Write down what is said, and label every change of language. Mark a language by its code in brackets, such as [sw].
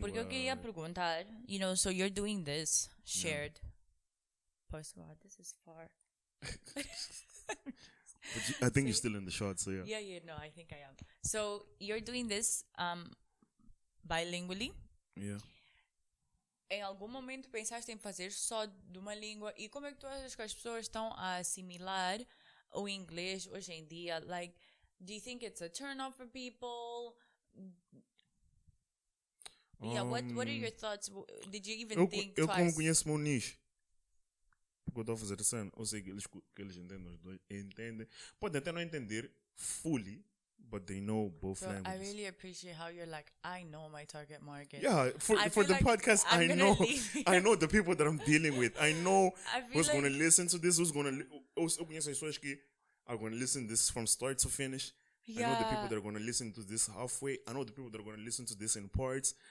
[pt] Porque eu queria perguntar, [en] so you're doing this shared. Post this is far. I think you're still in the shot, so yeah. Yeah, no, I think I am. So you're doing this bilingually. Yeah. [pt] Em algum momento pensaste em fazer só de uma língua? E como é que tu achas que as pessoas estão a assimilar o inglês hoje em dia? [en] Like, do you think it's a turn off for people? Yeah, what are your thoughts? Did you even think twice? [pt] Eu como conheço o meu nicho, porque eu estou a fazer cena, eu sei que eles entendem os dois, entendem. Podem até não entender [en] fully, but they know both languages. I really appreciate how you're like, I know my target market. Yeah, for the like podcast, I know the people that I'm dealing with. I know who's going to listen to this, who's going to... [pt] Eu conheço as pessoas que [en] are going to listen to this from start to finish. Yeah. I know the people that are going to listen to this halfway. I know the people that are going to listen to this in parts.